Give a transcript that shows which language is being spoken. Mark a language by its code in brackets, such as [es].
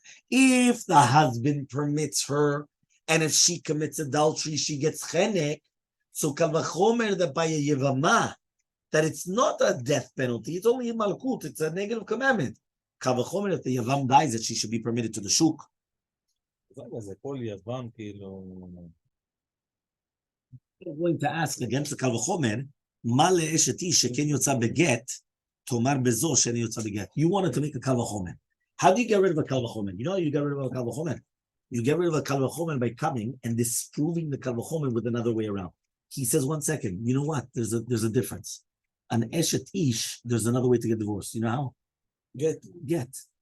[en] If the husband permits her, and if she commits adultery, she gets chenek, so kal vachomer that by a yavama, that it's not a death penalty, it's only a malkut, it's a negative commandment. Kal vachomer if the yavam dies, that she should be permitted to the shuk. זה כל יוון כאילו... [he] I'm going to ask against the קל וחומר, מה לאשת איש שכן יוצא בגט, תאמר בזו שאין יוצא בגט. [en] You wanted to make a קל וחומר. How do you get rid of a קל וחומר? You know how you get rid of a קל וחומר? You get rid of a קל וחומר by coming and disproving the קל וחומר with another way around. He says, 1 second, you know what? There's a difference. An eshet ish, there's another way to get divorced. You know how? Get.